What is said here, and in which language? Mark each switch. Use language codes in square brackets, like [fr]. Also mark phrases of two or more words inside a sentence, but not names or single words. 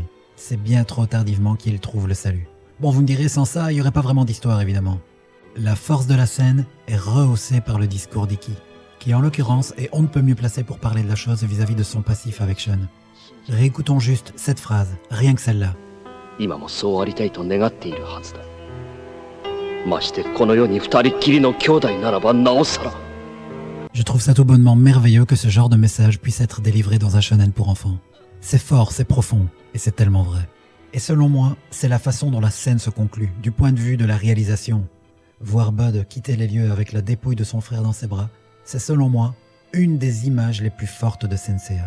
[fr] C'est bien trop tardivement qu'il trouve le salut. Bon, vous me direz, sans ça, il n'y aurait pas vraiment d'histoire évidemment. La force de la scène est rehaussée par le discours d'Iki, qui en l'occurrence est on ne peut mieux placé pour parler de la chose vis-à-vis de son passif avec Shun. Réécoutons juste cette phrase, rien que celle-là. [ja] 今もそうありたいと願っているはずだ。ましてこの世に二人っきりの兄弟ならばなおさら。 [fr] Je trouve ça tout bonnement merveilleux que ce genre de message puisse être délivré dans un shonen pour enfants. C'est fort, c'est profond, et c'est tellement vrai. Et selon moi, c'est la façon dont la scène se conclut, du point de vue de la réalisation. Voir Bud quitter les lieux avec la dépouille de son frère dans ses bras, c'est selon moi une des images les plus fortes de Senseiya.